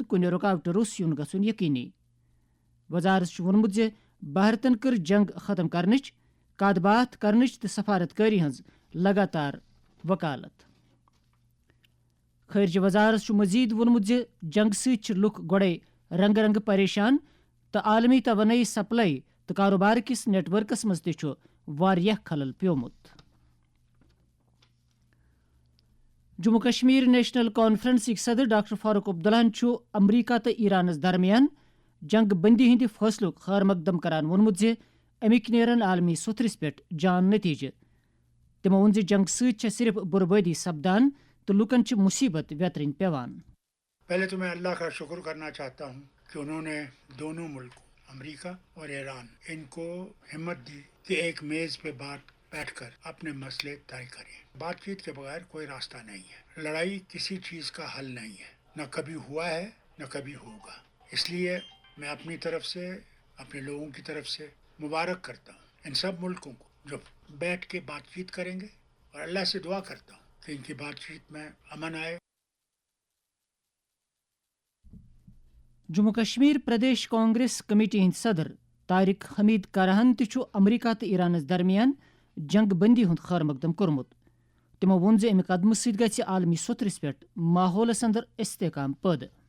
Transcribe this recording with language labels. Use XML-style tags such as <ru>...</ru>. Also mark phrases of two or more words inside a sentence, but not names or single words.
<ks>کُنہِ رکاوٹ روٚس یُن گژھُن یقینی وزارت وونمت زِ بھارتن کٔر جنگ ختم کرنٕچ کتھ باتھ کرنٕچ تہٕ سفارت کٲری ہنٛز لگاتار وکالت خارجہ وزارت مزید وونمت زِ جنگ سۭتۍ لُکھ گۄڈے رنگہٕ رنگہٕ پریشان تو عالمی توانائی سپلائی تو کاروبار کس نیٹ ورکس مز تہ واریاہ خلل پیومت جموں کشمیر نیشنل کانفرنس صدر ڈاکٹر فاروق عبداللہ امریکہ تو ایرانس درمیان جنگ بندی ہند فیصلہ خیر مقدم کران وونمت زِ امیک نیرن عالمی سوتھرس پہ جان نتیجہ تمو وون زِ جنگ سۭتۍ صرف بربادی سپدان تو لکن مصیبت ویترن پیوان</ks> <ur>پہلے تو میں اللہ کا شکر کرنا چاہتا ہوں کہ انہوں نے دونوں ملکوں امریکہ اور ایران ان کو ہمت دی کہ ایک میز پہ بیٹھ کر اپنے مسئلے طے کریں. بات چیت کے بغیر کوئی راستہ نہیں ہے. لڑائی کسی چیز کا حل نہیں ہے، نہ کبھی ہوا ہے نہ کبھی ہوگا. اس لیے میں اپنی طرف سے اپنے لوگوں کی طرف سے مبارک کرتا ہوں ان سب ملکوں کو جو بیٹھ کے بات چیت کریں گے، اور اللہ سے دعا کرتا ہوں کہ ان کی بات چیت میں امن آئے.</ur> <ks>جموں کشمیر پردیش کانگریس کمیٹی ہند صدر طارق حمید کارہن تہ امریکہ تو ایرانس درمیان جنگ بندی ہند خیر مقدم کورمت. تمو وون زِ امہ قدمہ سۭتۍ گژھِ عالمی سوتھرس پہ ماحولس اندر استحکام پٲدٕ.</ks>